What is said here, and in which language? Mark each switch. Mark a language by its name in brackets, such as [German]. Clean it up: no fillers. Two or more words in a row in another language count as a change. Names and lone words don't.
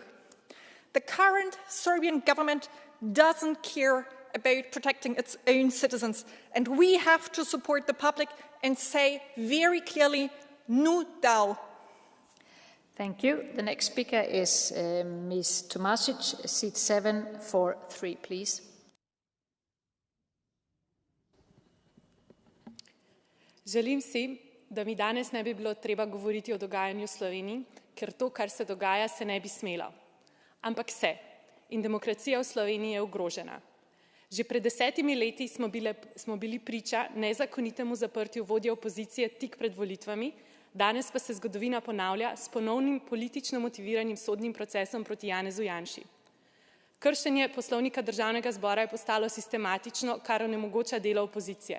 [English] The current Serbian government doesn't care about protecting its own citizens, and we have to support the public and say very clearly, [Slovenian] nu dao. [English] Thank you. The next speaker is Ms. Tomasic, seat 743, please. [Slovenian] Želim si, da mi danes ne bi bilo treba govoriti o dogajanju v Sloveniji, ker to, kar se dogaja, se ne bi smelo. Ampak se. In demokracija v Sloveniji je ogrožena. Že pred 10 leti smo bili priča nezakonitemu zaprtju vodje opozicije tik pred volitvami, danes pa se zgodovina ponavlja s ponovnim politično motiviranim sodnim procesom proti Janezu Janši. Kršenje poslovnika Državnega zbora je postalo sistematično, kar onemogoča delo opozicije.